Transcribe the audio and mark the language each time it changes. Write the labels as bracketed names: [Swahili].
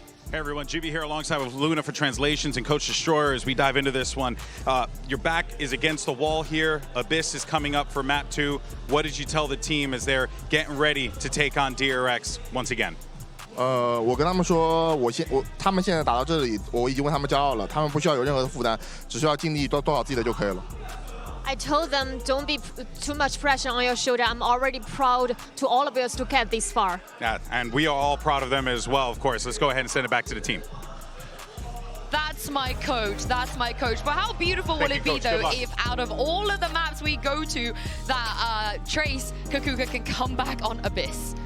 [English] Hey everyone, GB here alongside with Luna for translations and Coach Destroyer as we dive into this one. Your back is against the wall here. Abyss is coming up for map 2. What did you tell the team as they're getting ready to take on DRX once again? [Chinese] 我跟他们说，他们现在打到这里，我已经为他们骄傲了，他们不需要有任何的负担，只需要尽力多少自己的就可以了。 [English] I told them, don't be too much pressure on your shoulder. I'm already proud to all of us to get this far. Yeah, and we are all proud of them as well, of course. Let's go ahead and send it back to the team. That's my coach. That's my coach. But how beautiful will it be, though, if out of all of the maps we go to, that Trace Kakuka can come back on Abyss?